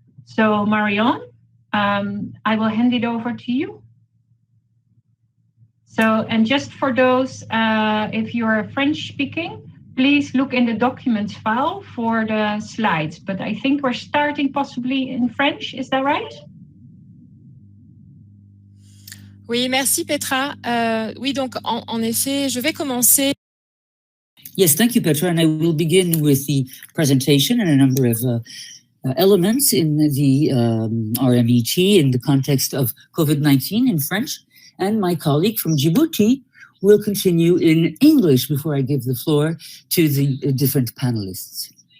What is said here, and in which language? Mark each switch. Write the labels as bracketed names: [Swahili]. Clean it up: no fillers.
[English] So Marion, I will hand it over to you. So, and just for those, if you're French speaking, please look in the documents file for the slides, but I think we're starting possibly in French, is that right? [French] Oui, merci Petra. Oui, donc en effet, je vais commencer. [English] Yes, thank you, Petra, and I will begin with the presentation and a number of elements in the RMET in the context of COVID-19 in French, and my colleague from Djibouti will continue in English before I give the floor to the different panelists.